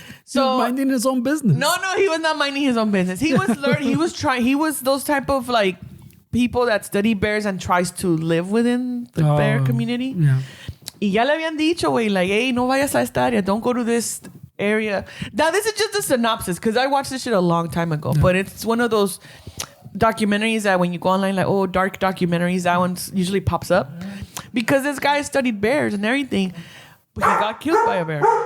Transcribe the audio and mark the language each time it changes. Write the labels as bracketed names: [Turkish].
[English] So minding his own business. No, he was not minding his own business. He was learning. He was trying. He was those type of like people that study bears and tries to live within the bear community. Yeah. [Spanish] Y ya le habían dicho, güey, [English] like, hey, [Spanish] no vayas a esta área. [English] Don't go to this area. Now, this is just a synopsis because I watched this shit a long time ago. But it's one of those documentaries that when you go online, like, oh, dark documentaries, that one usually pops up. Because this guy studied bears and everything. But he got killed by a bear.